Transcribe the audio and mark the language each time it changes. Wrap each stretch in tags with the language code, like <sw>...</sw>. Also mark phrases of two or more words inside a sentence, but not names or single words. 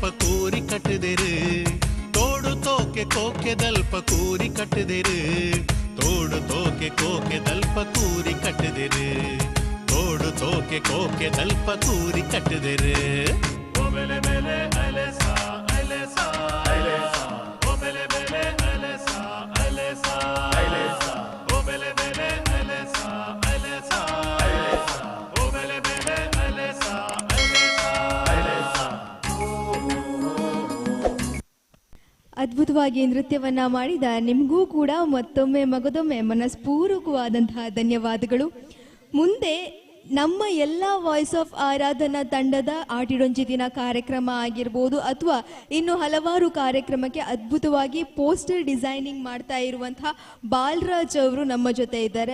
<tcy>ಕೂರಿ ಕಟ್ಟದಿರು ತೋಡು ತೋಕೆ ಕೋಕೆದಲ್ಪ ಕೂರಿ ಕಟ್ಟದಿರು ತೋಡು ತೋಕೆ ಕೋಕೆದಲ್ಪ ಕೂರಿ ಕಟ್ಟದಿರು ತೋಡು ತೋಕೆ ಕೋಕೆದಲ್ಪ ಕೂರಿ ಕಟ್ಟದಿರು ಒಬೆಲೆ ಬೆಲೆ ಅಲೆಸ ಅಲೆಸ ಒಬೆಲೆ ಬೆಲೆ ಅಲೆಸ ಅಲೆಸ ಒಬೆಲೆ ಬೆಲೆ ಅಲೆಸ ಅಲೆಸ ಒಬೆಲೆ ಬೆಲೆ ಅಲೆಸ ಅಲೆಸ.</tcy> <kn>ಅದ್ಭುತವಾಗಿ ನೃತ್ಯವನ್ನ ಮಾಡಿದ ನಿಮಗೂ ಕೂಡ ಮತ್ತೊಮ್ಮೆ ಮಗದೊಮ್ಮೆ ಮನಸ್ಪೂರ್ವಕವಾದಂತಹ ಧನ್ಯವಾದಗಳು. ಮುಂದೆ ನಮ್ಮ ಎಲ್ಲ ವಾಯ್ಸ್ ಆಫ್ ಆರಾಧನಾ ತಂಡದ ಆಟಿಡೊಂಜಿ ದಿನ ಕಾರ್ಯಕ್ರಮ ಆಗಿರ್ಬೋದು ಅಥವಾ ಇನ್ನು ಹಲವಾರು ಕಾರ್ಯಕ್ರಮಕ್ಕೆ ಅದ್ಭುತವಾಗಿ</kn> <en>poster designing</en> <kn>ಮಾಡ್ತಾ ಇರುವಂತಹ ಬಾಲರಾಜ್ ಅವರು ನಮ್ಮ ಜೊತೆ ಇದ್ದಾರೆ.</kn>